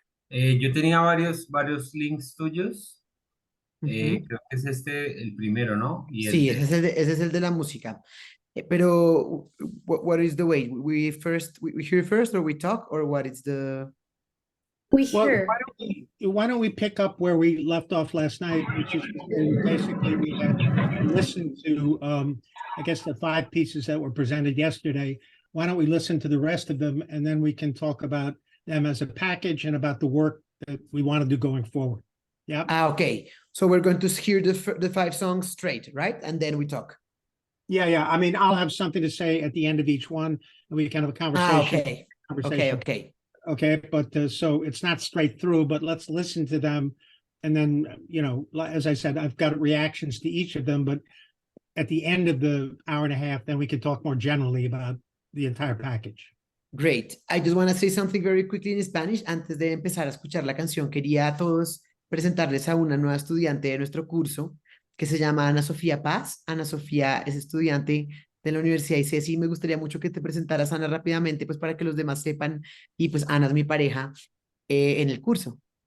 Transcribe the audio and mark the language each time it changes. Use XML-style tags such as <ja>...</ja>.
<es>Yo tenía varios links tuyos. Ujú. Creo que es este el primero, ¿no? Y el Sí, de... ese es el de la música. Pero,</es> <en>what is the way? We hear first, or we talk, or what is the... We Well, hear. why don't we pick up where we left off last night, which is basically we had listened to, I guess, the 5 pieces that were presented yesterday. Why don't we listen to the rest of them, and then we can talk about them as a package and about the work that we want to do going forward. Yeah. Okay. So we're going to hear the 5 songs straight, right? And then we talk. Yeah. I mean, I'll have something to say at the end of each one, and we can have a conversation. Okay. Okay, but so it's not straight through, but let's listen to them. And then, as I said, I've got reactions to each of them, but at the end of the hour and a half, then we can talk more generally about the entire package. Great. I just want to say something very quickly in Spanish.</en> <es>Antes de empezar a escuchar la canción, quería a todos presentarles a una nueva estudiante de nuestro curso que se llama Ana Sofía Paz. Ana Sofía es estudiante de la Universidad ICESI y me gustaría mucho que te presentaras, Ana, rápidamente, pues para que los demás sepan. Y pues Ana es mi pareja en el curso.</es>